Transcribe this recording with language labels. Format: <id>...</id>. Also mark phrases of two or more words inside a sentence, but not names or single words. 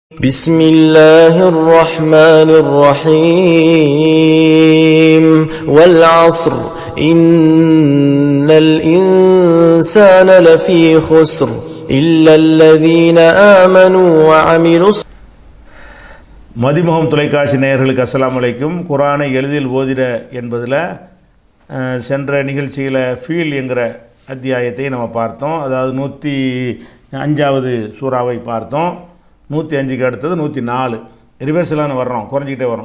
<ar>بسم الله الرحمن الرحيم والعصر إن الإنسان لفي خسر إلا الذين آمنوا وعملوا</ar> <ta>மதிமுகம் தொலைக்காட்சி நேயர்களுக்கு</ta> <ar>السلام عليكم.</ar> <ta>குர்ஆனை எளிதில் ஓதிட என்பதில் சென்ற நிகழ்ச்சியில் ஃபீல் என்கிற அத்தியாயத்தை நம்ம பார்த்தோம். அதாவது 105வது சூறாவை பார்த்தோம். 105க்கு அடுத்தது 104 ரிவர்ஸில் வர்றோம், குறைஞ்சிக்கிட்டே வரும்.</ta>